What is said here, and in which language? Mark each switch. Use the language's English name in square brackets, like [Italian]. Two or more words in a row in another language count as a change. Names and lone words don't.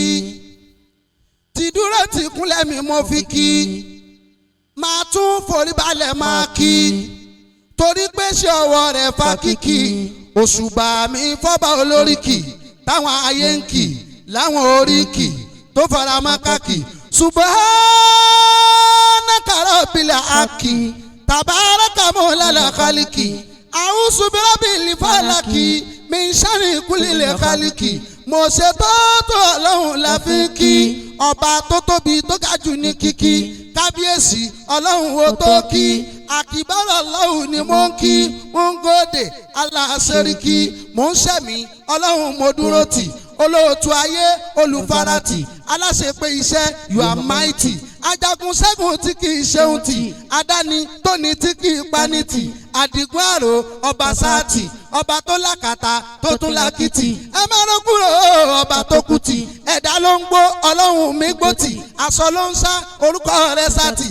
[Yoruba] Ti dúró ti kúnlẹ̀ mi mo fi kí. Máa tún forí balẹ̀ máa kí. Torí pé ṣé ọwọ́ rẹ̀ fa kìkì. Òṣùbà mi fọ́bà olóríkì. Táwọn ayé ń kì láwọn oríkì tó fara mọ́ káàkì. [Arabic] سبحانك رب الحق تبارك مولى الخلق. أعوذ برب الفلق من شر كل خالق. [Yoruba] Mo ṣe tó Ọlọ́run la fi kí. Ọba tó tóbi tó ga jù ní kíkí. Kábíyèsí Ọlọ́run wo tó kí. Àkìbárò Ọlọ́run ni mo ń kí. Mo ń gòdè aláṣẹ́ríkì. Mo ń ṣẹ̀mí Ọlọ́run mo dúró tì. Olóòtú ayé olùfarati. Aláṣepé iṣẹ́ [English] you are mighty. [Yoruba] Ajagun ṣẹ́gun tí kì í ṣeun tì. Adáni tó ní tí kì í pani tì. Àdìgún àrò ọba sáàtì. Ọba tó lákàtà tó tún lákìtì. Ẹ má ló kúrò ọba tó kú tì. Ẹ̀dá ló ń gbó Ọlọ́run mi gbó tì. Aṣọ ló ń sá orúkọ rẹ̀ sátì.